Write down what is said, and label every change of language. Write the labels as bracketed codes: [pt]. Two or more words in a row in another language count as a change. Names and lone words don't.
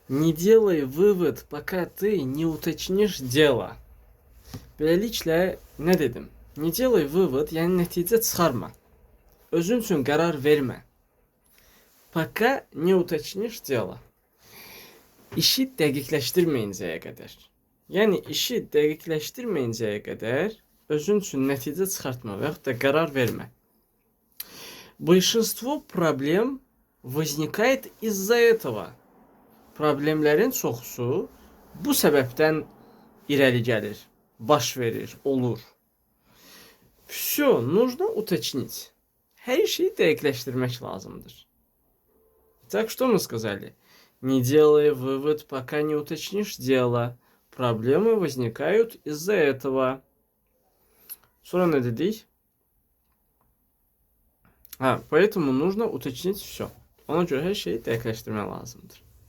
[ru] Не делай вывод, пока ты не уточнишь дело. [az] Beləliklə, nə dedim? [ru] Не делай вывод, [az] yəni nəticə çıxarma. Özün üçün qərar vermə. [ru] Пока не уточнишь дело. [az] İşi dəqiqləşdirməyincəyə qədər. Yəni işi dəqiqləşdirməyincəyə qədər özün üçün nəticə çıxartma və yaxud da qərar vermə. [ru] Большинство проблем возникает из-за этого. [az] Problemlərin çoxusu bu səbəbdən irəli gəlir, baş verir, olur. [ru] Все нужно уточнить. [az] Hər şeyi dəqiqləşdirmək lazımdır. [ru] Так что мы сказали? Не делай вывод, пока не уточнишь дело. Проблемы возникают из-за этого. [az] Sonra ne dedik? [ru] Поэтому нужно уточнить все. [az] Ona görə hər şeyi dəqiqləşdirmək lazımdır.